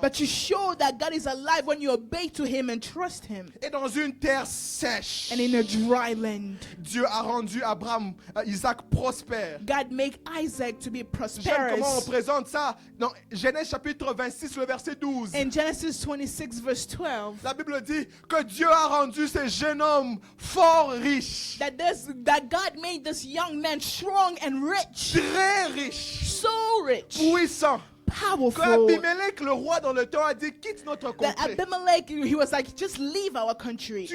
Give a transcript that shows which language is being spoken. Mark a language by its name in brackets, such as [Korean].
[English] But you show that God is alive when you obey to Him and trust Him. [French] Et dans une terre sèche, [English] And in a dry land, [French] Dieu a rendu Abraham, Isaac prospère. [English] God make Isaac to be [French] J'aime [English] prosperous. [French] comment on présente ça dans Genèse chapitre 26, le verset 12. [English] In Genesis 26 verse 12, [French] La Bible dit que Dieu a rendu ce jeune homme fort riche, [English] that God made this young man strong and rich, [French] très riche, [English] so rich, [French] puissant. Que [English] powerful, [French] Abimelech, le roi dans le temps, a dit quitte notre [English] that [French] contrée. [English] Abimelech, he was like, just leave our country.